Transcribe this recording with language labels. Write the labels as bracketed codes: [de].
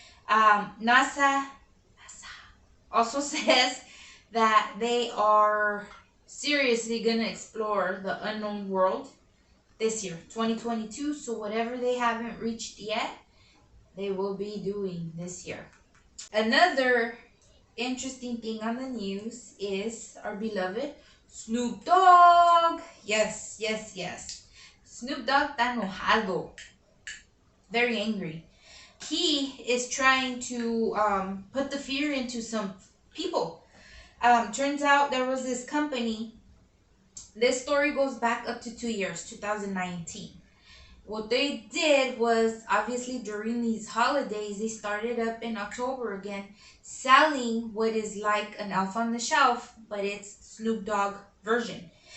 [en] NASA also says that they are seriously gonna explore the unknown world this year, 2022. So whatever they haven't reached yet, they will be doing this year. Another interesting thing on the news is our beloved Snoop Dogg. Yes, yes, yes. [es] Snoop Dogg está enojado. [en] Very angry. He is trying to put the fear into some people. Turns out there was this company This story goes back up to 2 years, 2019. What they did was, obviously during these holidays, they started up in October again, selling what is like an Elf on the Shelf, but it's Snoop Dogg version.